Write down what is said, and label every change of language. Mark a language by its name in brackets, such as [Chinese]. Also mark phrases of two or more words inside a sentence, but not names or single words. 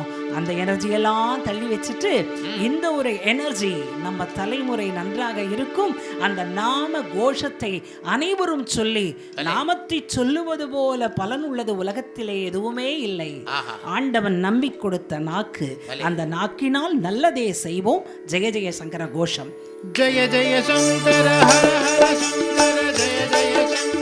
[Tamil] அந்த எனர்ஜி எல்லாம் தள்ளி வச்சுட்டு இந்த ஒரு எனர்ஜி நம்ம தலைமுறை நன்றாக இருக்கும். அந்த நாம கோஷத்தை அனைவரும் சொல்லி, நாமத்தை சொல்லுவது போல பலன் உள்ளது உலகத்திலே எதுவுமே இல்லை. ஆண்டவன் நம்பி கொடுத்த நாக்கு, அந்த நாக்கினால் நல்லதே செய்வோம். ஜெய ஜெய சங்கர கோஷம். [Hindi] जय जय शंकर हर हर शंकर, जय जय